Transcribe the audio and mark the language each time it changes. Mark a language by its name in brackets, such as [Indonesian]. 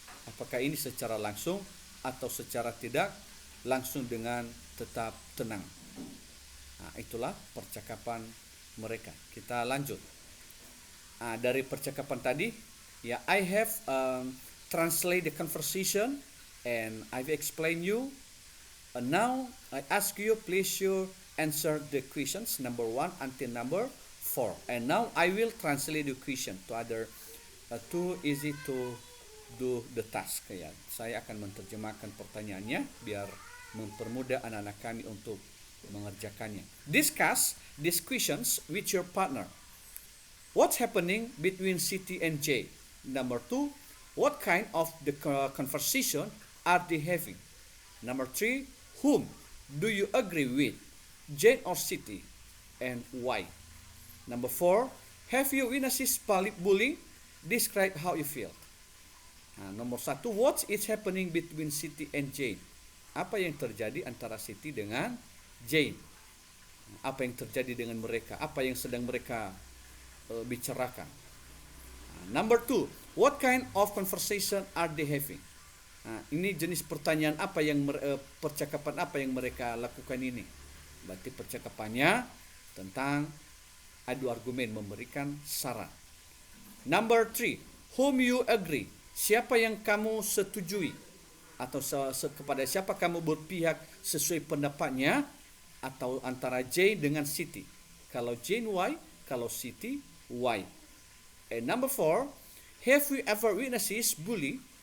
[Indonesian] Apakah ini secara langsung atau secara tidak langsung dengan tetap tenang. Itulah percakapan mereka. Kita lanjut. Dari percakapan tadi, ya, [English] I have translate the conversation and I've explained you. Now I ask you, please you answer the questions number 1 until number 4. And now I will translate the question to other too easy to do the task. [Indonesian] Ya, saya akan menerjemahkan pertanyaannya biar mempermudah anak-anak kami untuk mengerjakannya. [English] Discuss these questions with your partner. What's happening between Siti and Jay? Number 2, what kind of the conversation are they having? Number 3, whom do you agree with, Jane or Siti, and why? Number 4, have you witnessed bullying? Describe how you feel. [Indonesian] Nomor 1, [English] what is happening between Siti and Jane? [Indonesian] Apa yang terjadi antara Siti dengan Jane? Apa yang terjadi dengan mereka? Apa yang sedang mereka bicarakan? [English] Number 2, what kind of conversation are they having? [Indonesian] Ini jenis pertanyaan apa yang percakapan apa yang mereka lakukan ini? Berarti percakapannya tentang adu argumen, memberikan saran. [English] Number 3, whom you agree? [Indonesian] Siapa yang kamu setujui? Atau kepada siapa kamu berpihak sesuai pendapatnya, atau antara Jane dengan Siti. Kalau Jane, why? Kalau Siti, why? [English] And number 4, have you ever witnessed bullying?